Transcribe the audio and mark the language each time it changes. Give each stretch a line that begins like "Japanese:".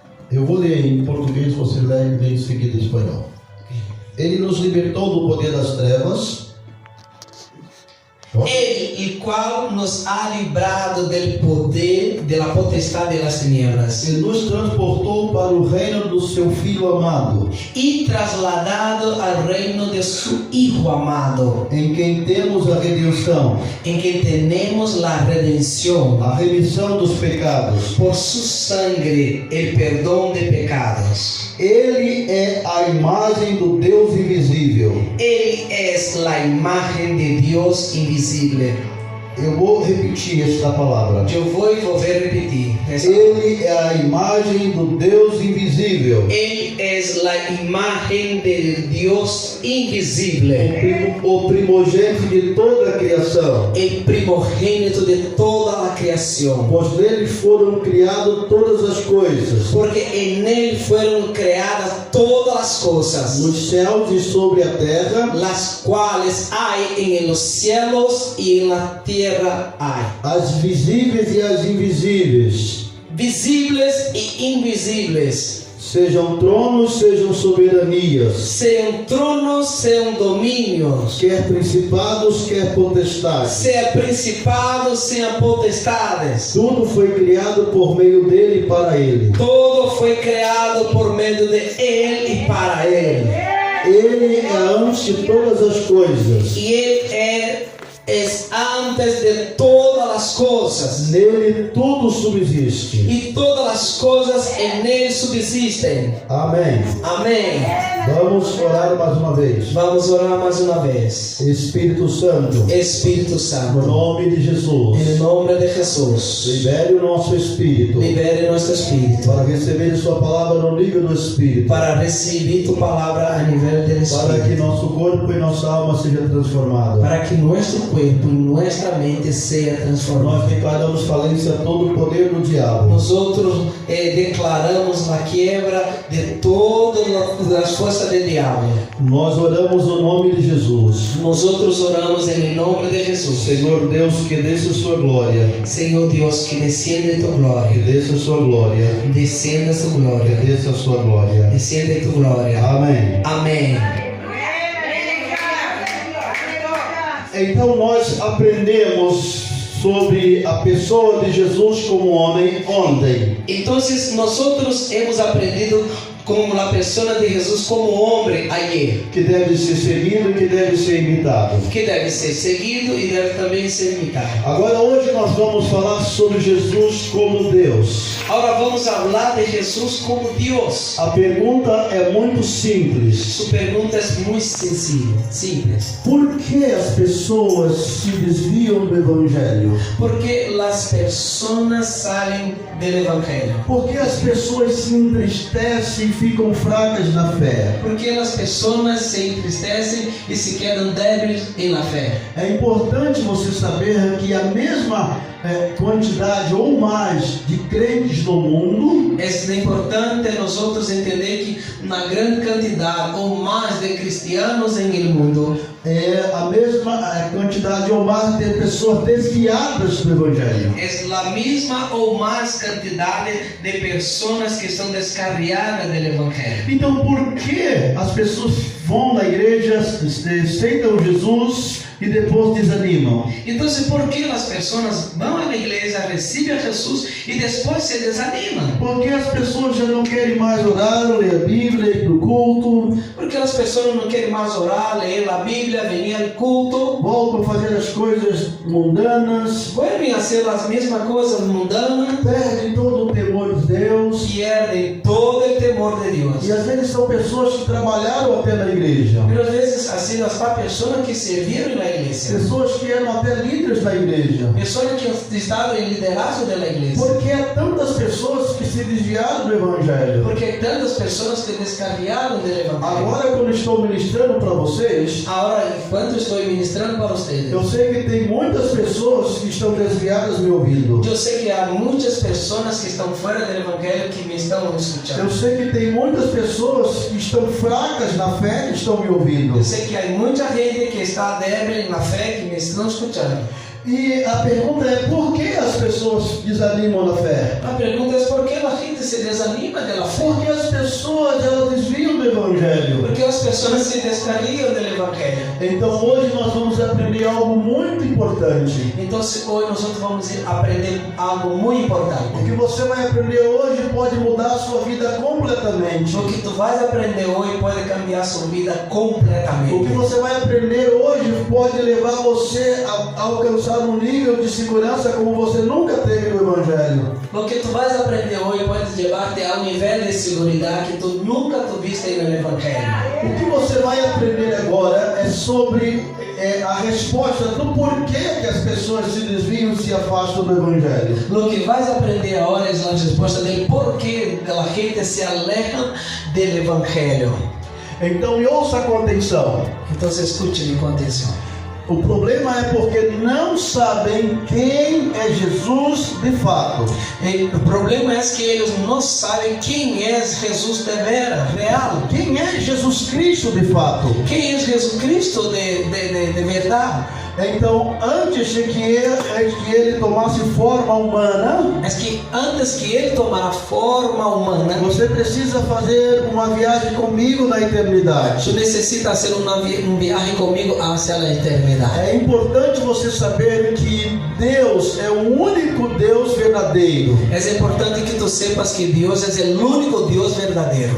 Portuguese: Eu vou ler em português, você lê em seguida em espanhol. Ele nos libertou do poder das trevas. Ele, o qual
Spanish: nos ha librado del poder de la potestad de las tinieblas
Portuguese: E nos transportou para o reino do seu Filho amado,
Spanish: y trasladado al reino de su Hijo amado,
Portuguese: em quem temos a redenção,
Spanish: en que tenemos la redención
Portuguese: a remissão dos pecados.
Spanish: por su sangre, el perdón de pecados.
Portuguese: Ele é a imagem do Deus invisível.
Spanish: Él es la imagen de Dios invisible.
Portuguese: Eu vou repetir esta palavra.
Spanish: Yo voy a volver a repetir.
Portuguese: Ele é a imagem do Deus invisível,
Spanish: Él es la imagen del Dios invisible,
Portuguese: o primogênito de toda a criação,
Spanish: el primogénito de toda la creación.
Portuguese: pois nele foram criadas todas as coisas,
Spanish: Porque en Él fueron creadas todas las cosas,
Portuguese: nos céus e sobre a terra,
Spanish: las cuales hay en los cielos y en la tierra hay,
Portuguese: as visíveis e as invisíveis,
Spanish: visibles y invisibles,
Portuguese: sejam tronos, sejam soberanias,
Spanish: sean tronos, sean dominios,
Portuguese: quer principados, quer potestades.
Spanish: sean principados, sean potestades.
Portuguese: Tudo foi criado por meio dele e para ele.
Spanish: Todo fue creado por medio de Él y para Él.
Portuguese: Ele é antes de todas as coisas.
Spanish: Y Él es antes de todas las cosas.
Portuguese: Nele tudo subsiste.
Spanish: Y todas las cosas en Él subsisten.
Portuguese: Amém.
Spanish: Amén.
Portuguese: Vamos orar mais uma vez.
Spanish: Vamos a orar más una vez.
Portuguese: Espírito Santo,
Spanish: Espíritu
Portuguese: no
Spanish: Santo,
Portuguese: nome de Jesus,
Spanish: en el nombre de Jesús,
Portuguese: libere o nosso espírito
Spanish: libere nuestro espíritu
Portuguese: para receber sua palavra no nível do espírito,
Spanish: para recibir tu palabra a nivel del
Portuguese: para que
Spanish: espíritu,
Portuguese: nosso corpo e nossa alma seja transformado.
Spanish: para que nuestro cuerpo y nuestra mente sea transformada.
Portuguese: Nós declaramos falência a todo o poder do diabo.
Spanish: Nosotros declaramos la quiebra de todas las fuerzas del diablo.
Portuguese: Nós oramos no nome de Jesus.
Spanish: Nosotros oramos en el nombre de Jesús.
Portuguese: Senhor Deus, que desça sua glória,
Spanish: Señor Dios, que desciende tu
Portuguese: que
Spanish: gloria,
Portuguese: desça sua glória,
Spanish: descienda su
Portuguese: que
Spanish: gloria,
Portuguese: desça sua glória.
Spanish: desciende tu gloria.
Portuguese: Amém.
Spanish: Amén.
Portuguese: Então nós aprendemos sobre a pessoa de Jesus como homem ontem.
Spanish: Entonces nosotros hemos aprendido como la persona de Jesús como hombre ayer,
Portuguese: Que deve ser seguido e que deve ser imitado.
Spanish: que debe ser seguido y debe también ser imitado.
Portuguese: Agora hoje nós vamos falar sobre Jesus como Deus.
Spanish: Ahora vamos a hablar de Jesús como Dios.
Portuguese: A pergunta é muito simples.
Spanish: Su pregunta es muy sencilla, simples.
Portuguese: Por que as pessoas se desviam do Evangelho?
Spanish: Porque las personas salen del Evangelio.
Portuguese: Por que as pessoas se entristecem e ficam fracas na fé?
Spanish: Porque las personas se entristecen y se quedan débiles en la fe.
Portuguese: É importante você saber que a mesma quantidade ou mais de crentes no mundo
Spanish: Es importante nosotros entender que una gran cantidad o más de cristianos en el mundo
Portuguese: é a mesma quantidade ou mais de pessoas desviadas do Evangelho.
Spanish: es la misma o más cantidad de personas que están descarriadas del Evangelio.
Portuguese: Então por que as pessoas vão na igreja, aceitam Jesus e depois desanimam?
Spanish: Entonces, ¿por qué las personas van a la iglesia, reciben a Jesús y después se desaniman?
Portuguese: Porque as pessoas já não querem mais orar, ler a Bíblia, ir para o culto,
Spanish: Porque las personas no quieren más orar, leer la Biblia, venir al culto,
Portuguese: voltam a fazer as coisas mundanas,
Spanish: vuelven a hacer las mismas cosas mundanas,
Portuguese: perdem todo o temor de Deus.
Spanish: pierden todo el temor de Dios.
Portuguese: E às vezes são pessoas que trabalharam até na igreja,
Spanish: Pero a veces han sido hasta personas que sirvieron en la la iglesia.
Portuguese: pessoas que eram até líderes da igreja.
Spanish: Personas que han estado en liderazgo de la iglesia.
Portuguese: Porque há tantas pessoas que se desviaram do Evangelho.
Spanish: Porque hay tantas personas que descarriaron del evangelio.
Portuguese: Agora, quando estou ministrando para vocês,
Spanish: Ahora, enquanto estoy ministrando para ustedes,
Portuguese: eu sei que tem muitas pessoas que estão desviadas me ouvindo.
Spanish: yo sé que hay muchas personas que están fuera del evangelio que me están
Portuguese: Eu
Spanish: escuchando.
Portuguese: sei que tem muitas pessoas que estão fracas na fé que estão me ouvindo.
Spanish: Yo sé que hay mucha gente que está débil en la fe que me están escuchando.
Portuguese: E a pergunta é: por que as pessoas desanimam na fé?
Spanish: La pregunta es por qué la gente se desanima de la fe.
Portuguese: Porque as pessoas elas desviam do Evangelho.
Spanish: Porque las personas se descarrían del evangelio.
Portuguese: Então hoje nós vamos aprender algo muito importante.
Spanish: Entonces hoy nosotros vamos a aprender algo muy importante.
Portuguese: O que você vai aprender hoje pode mudar a sua vida completamente.
Spanish: Lo que tú vas a aprender hoy puede cambiar su vida
Portuguese: O que
Spanish: completamente.
Portuguese: você vai aprender hoje pode levar você a alcançar um nível de segurança como você nunca teve no Evangelho.
Spanish: Lo que tú vas a aprender hoy puede llevarte a un nivel de seguridad que tú nunca tuviste en el evangelio.
Portuguese: O que você vai aprender agora é sobre a resposta do porquê que as pessoas se desviam e se afastam do Evangelho.
Spanish: Lo que vas a aprender ahora es la respuesta del por qué la gente se aleja del evangelio.
Portuguese: Então me ouça com atenção.
Spanish: Entonces escúcheme con atención.
Portuguese: O problema é porque não sabem quem é Jesus de fato.
Spanish: El problema es que ellos no saben quién es Jesús de veras, real.
Portuguese: Quem é Jesus Cristo de fato?
Spanish: ¿Quién es Jesucristo de verdad?
Portuguese: Então, antes de que ele tomasse forma humana,
Spanish: Es que antes que Él tomara forma humana,
Portuguese: você precisa fazer uma viagem comigo na eternidade.
Spanish: tú necesitas hacer un viaje conmigo hacia la eternidad.
Portuguese: É importante você saber que Deus é o único Deus verdadeiro.
Spanish: Es importante que tú sepas que Dios es el único Dios verdadero.